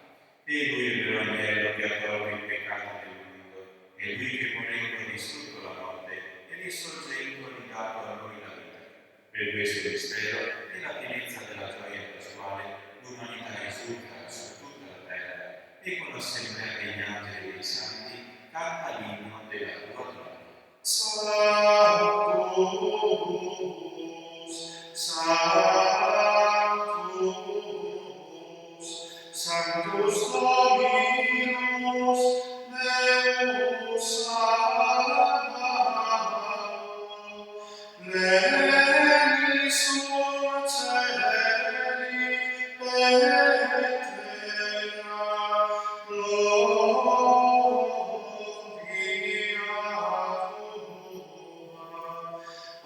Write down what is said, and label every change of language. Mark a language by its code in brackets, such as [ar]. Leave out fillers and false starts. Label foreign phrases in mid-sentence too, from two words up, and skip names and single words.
[it] E lui il vero agnello che ha tolto il peccato del mondo, e lui che morendo ha distrutto la morte, e risorgendo ha ridato a noi la vita. Per questo mistero, nella pienezza della gioia pasquale, l'umanità esulta su tutta la terra, e con l'assemblea degli angeli e dei santi canta l'inno della tua gloria. [la] Sanctus, Sanctus, Sanctus Dominus, Deus Sabaoth, Leni sur celi et terra, gloria tua.